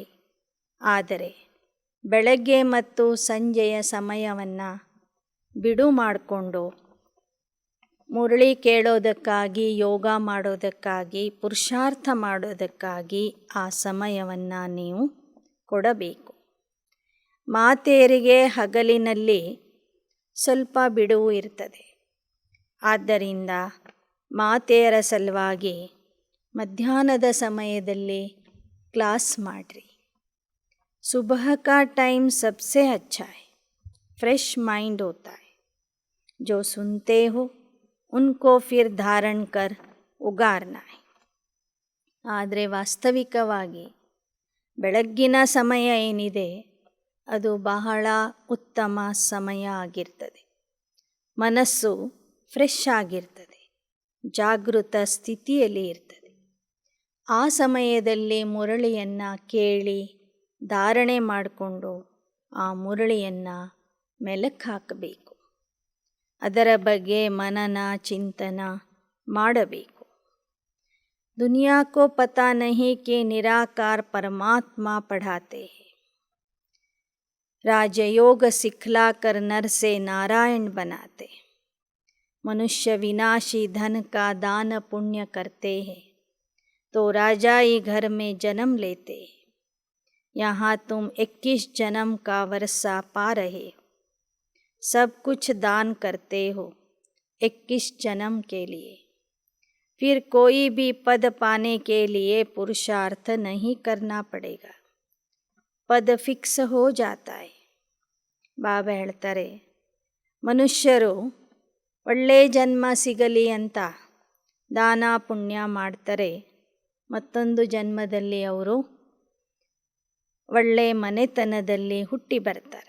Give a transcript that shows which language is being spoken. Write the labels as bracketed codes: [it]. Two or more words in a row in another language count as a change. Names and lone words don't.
[kn] ಆದರೆ ಬೆಳಗ್ಗೆ ಮತ್ತು ಸಂಜೆಯ ಸಮಯವನ್ನು ಬಿಡು ಮಾಡಿಕೊಂಡು ಮುರಳಿ ಕೇಳೋದಕ್ಕಾಗಿ, ಯೋಗ ಮಾಡೋದಕ್ಕಾಗಿ, ಪುರುಷಾರ್ಥ ಮಾಡೋದಕ್ಕಾಗಿ ಆ ಸಮಯವನ್ನು ನೀವು ಕೊಡಬೇಕು. ಮಾತೆಯರಿಗೆ ಹಗಲಿನಲ್ಲಿ ಸ್ವಲ್ಪ ಬಿಡುವು ಇರ್ತದೆ. ಆದ್ದರಿಂದ ಮಾತೆಯರ ಸಲುವಾಗಿ ಮಧ್ಯಾಹ್ನದ ಸಮಯದಲ್ಲಿ ಕ್ಲಾಸ್ ಮಾಡಿರಿ. [hi] सुबह का टाइम सबसे अच्छा है, [en] fresh mind [hi] होता है. जो सुनते हो उनको फिर धारण कर उगारना है. [kn] ಆದರೆ ವಾಸ್ತವಿಕವಾಗಿ ಬೆಳಗ್ಗಿನ ಸಮಯ ಏನಿದೆ ಅದು ಬಹಳ ಉತ್ತಮ ಸಮಯ ಆಗಿರ್ತದೆ. ಮನಸ್ಸು ಫ್ರೆಶ್ ಆಗಿರ್ತದೆ, ಜಾಗೃತ ಸ್ಥಿತಿಯಲ್ಲಿ ಇರ್ತದೆ. ಆ ಸಮಯದಲ್ಲಿ ಮುರಳಿಯನ್ನು ಕೇಳಿ ಧಾರಣೆ ಮಾಡಿಕೊಂಡು ಆ ಮುರಳಿಯನ್ನು ಮೆಲುಕು ಹಾಕಬೇಕು. ಅದರ ಬಗ್ಗೆ ಮನನ ಚಿಂತನ ಮಾಡಬೇಕು. [hi] दुनिया को पता नहीं कि निराकार परमात्मा पढ़ाते हैं. राजयोग सिखलाकर नर से नारायण बनाते. मनुष्य विनाशी धन का दान पुण्य करते हैं तो राजाई घर में जन्म लेते. यहाँ तुम 21 जन्म का वर्षा पा रहे हो. सब कुछ दान करते हो 21 जन्म के लिए. फिर कोई भी पद पाने के लिए पुरुषार्थ नहीं करना पड़ेगा. पद फिक्स हो जाता है. [kn] ಬಾಬಾ ಹೇಳ್ತಾರೆ, ಮನುಷ್ಯರು ಒಳ್ಳೆಯ ಜನ್ಮ ಸಿಗಲಿ ಅಂತ ದಾನ ಪುಣ್ಯ ಮಾಡ್ತಾರೆ. ಮತ್ತೊಂದು ಜನ್ಮದಲ್ಲಿ ಅವರು ಒಳ್ಳೆಯ ಮನೆತನದಲ್ಲಿ ಹುಟ್ಟಿ ಬರ್ತಾರೆ.